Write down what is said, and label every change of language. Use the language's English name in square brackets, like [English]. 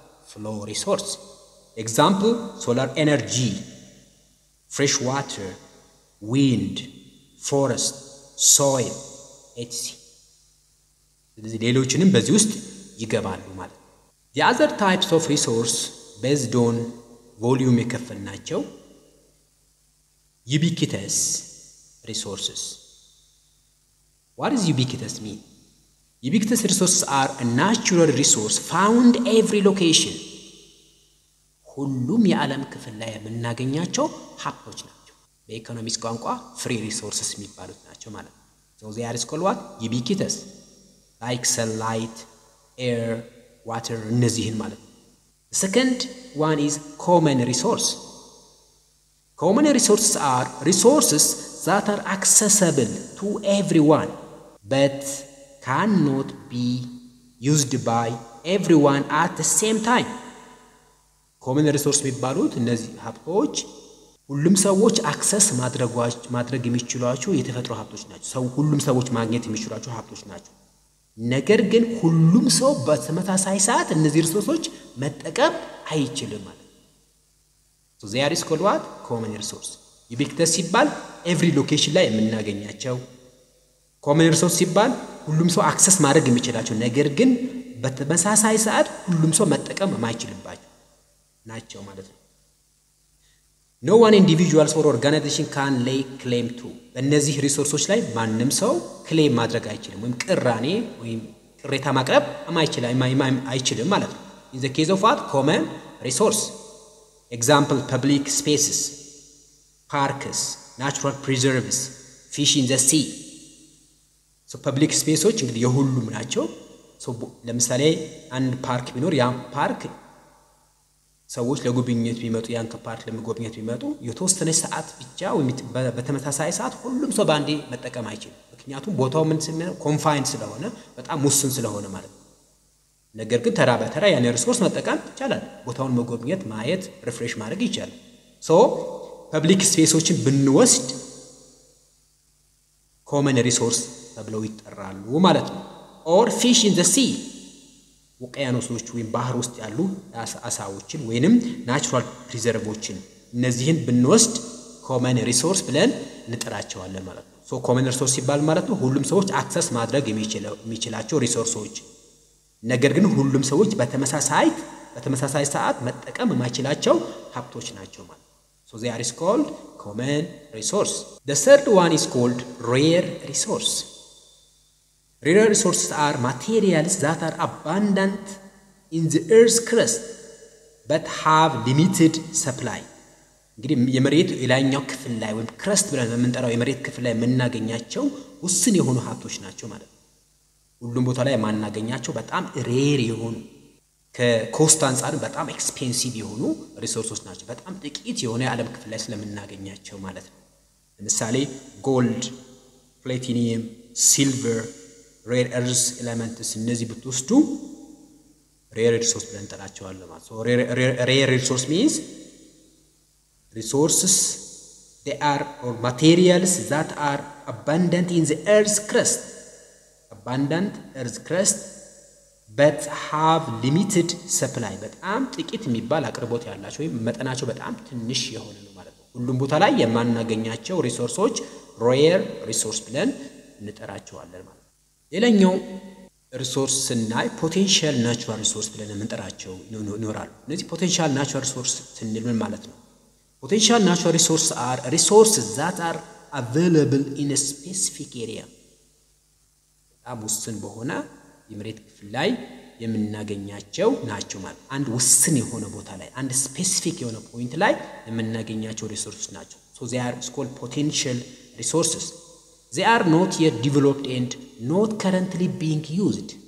[English] flow resource. Example solar energy, fresh water, wind, forest, soil etc. [Amharic] ስለዚህ ሌሎችንም በዚህ ውስጥ ይገባሉ ማለት ነው። [English] The other types of resource based on [Amharic] ቮሊዩም የከፈልናቸው ubiquitous resources. [English] What does ubiquitous mean? Ubiquitous resources are a natural resource found every location. [Amharic] ሁሉም የዓለም ክፍል ላይ የምናገኛቸው ሀብቶች ናቸው። በኢኮኖሚክስ ቋንቋ ፍሪ ሪሶርስስ የሚባሉት ናቸው ማለት ነው። [English] So they are called what? Ubiquitous. Like sunlight, air, water, [Amharic] እነዚህን ማለት ነው። [English] The second one is common resource. Common resources are resources that are accessible to everyone but cannot be used by everyone at the same time. [Amharic] Common resource የሚባሉት እነዚህ ሀብቶች ሁሉም ሰዎች አክሰስ ማድረግ የሚችሏቸው የተፈጥሮ ሀብቶች ናቸው። ሁሉም ሰዎች ማግኘት የሚችሏቸው ሀብቶች ናቸው። ነገር ግን ሁሉም ሰው በተመሳሳይ ሰዓት እነዚህ ሪሶርሶች መጠቀም አይችልም ማለት ነው። [English] So there is called what? Common resource. [Amharic] Ubiquitous ሲባል every location ላይ የምናገኛቸው። Common resource ሲባል ሁሉም ሰው አክሰስ ማድረግ የሚችላቸው ነገር ግን በተመሳሳይ ሰዓት ሁሉም ሰው መጠቀም የማይችልባቸው ናቸው ማለት ነው። [English] No one individuals or organization can lay claim to. [Amharic] እነዚህ ሪሶርሶች ላይ ማንም ሰው ክሌም ማድረግ አይችልም ወይም ቅራኔ ወይም ቅሬታ ማቅረብ አይችልም ማለት ነው። [English] In the case of what? Common resource. Example, public spaces, parks, natural preserves, fish in the sea. [Amharic] So public spaces እንግዲህ የሁሉም ናቸው። So ለምሳሌ አንድ ፓርክ ቢኖር ያ ፓርክ ሰዎች ለጉብኝት ቢመጡ ያን ፓርክ ለመጎብኘት ቢመጡ የተወሰነ ሰዓት ብቻ ወይም በተመሳሳይ ሰዓት ሁሉም ሰው ባንዴ መጠቀም አይችልም። ምክንያቱም ቦታው ምን ስለሆነ ኮንፋይንድ ስለሆነ በጣም ውስን ስለሆነ ማለት ነው። ነገር ግን ተራ በተራ ያን ሪሶርስ መጠቀም ይቻላል። ቦታውን መጎብኘት ማየት ሪፍሬሽ ማድረግ ይቻላል። ሶ ፐብሊክ ስፔሶችን ብንወስድ ኮመን ሪሶርስ ተብለው ይጠራሉ ማለት ነው። ኦር ፊሽ ኢን ዘ ሲ ውቅያኖሶች ወይም ባህር ውስጥ ያሉ አሳዎችን ወይንም ናቹራል ፕሪዘርቮችን እነዚህን ብንወስድ ኮመን ሪሶርስ ብለን እንጠራቸዋለን ማለት ነው። ሶ ኮመን ሪሶርስ ሲባል ማለት ነው ሁሉም ሰዎች አክሰስ ማድረግ የሚችላቸው ሪሶርሶች ነገር ግን ሁሉም ሰዎች በተመሳሳይ ሰዓት መጠቀም የማይችላቸው ሀብቶች ናቸው ማለት ነው። [English] So they are called common resource. The third one is called rare resource. Rare resources are materials that are abundant in the earth's crust but have limited supply. [Amharic] እንግዲህ የመሬት የላይኛው ክፍል ላይ ወይም ክረስት ብለን የምንጠራው የመሬት ክፍል ላይ የምናገኛቸው ውስን የሆኑ ሀብቶች ናቸው ማለት ነው። ሁሉም ቦታ ላይ ማናገኛቸው በጣም ሬር የሆኑ ከኮስት አንፃር በጣም ኤክስፔንሲቭ የሆኑ ሪሶርሶች ናቸው። በጣም ጥቂት የሆነ የዓለም ክፍል ላይ ስለምናገኛቸው ማለት ነው። ለምሳሌ ጎልድ፣ ፕላቲኒየም፣ ሲልቨር፣ ሬር እርዝ ኤሌመንትስ እነዚህ ብትወስዱ ሬር ሪሶርስ ብለን እንጠራቸዋለን ማለት ነው። ሬር ሪሶርስ [English] means resources they are or materials that are abundant in the earth's crust. Abundant earth crust but have limited supply. [Amharic] በጣም ጥቂት የሚባል አቅርቦት ያላቸው ወይም መጠናቸው በጣም ትንሽ የሆነ ነው ማለት ነው። ሁሉም ቦታ ላይ የማናገኛቸው ሪሶርሶች ሬር ሪሶርስ ብለን እንጠራቸዋለን ማለት ነው። ሌላኛው ሪሶርስ ስናይ ፖቴንሻል ናቹራል ሪሶርስ ብለን እንጠራቸው ይኖራሉ። እነዚህ ፖቴንሻል ናቹራል ሪሶርስ ስንል ምን ማለት ነው? [English] Potential natural resources are resources that are available in a specific area. [Amharic] በጣም ውስን በሆነ የመሬት ክፍል ላይ የምናገኛቸው ናቸው ማለት አንድ ውስን የሆነ ቦታ ላይ አንድ ስፔሲፊክ የሆነ ፖይንት ላይ የምናገኛቸው ሪሶርሶች ናቸው። [English] So they are called potential resources. They are not yet developed and not currently being used.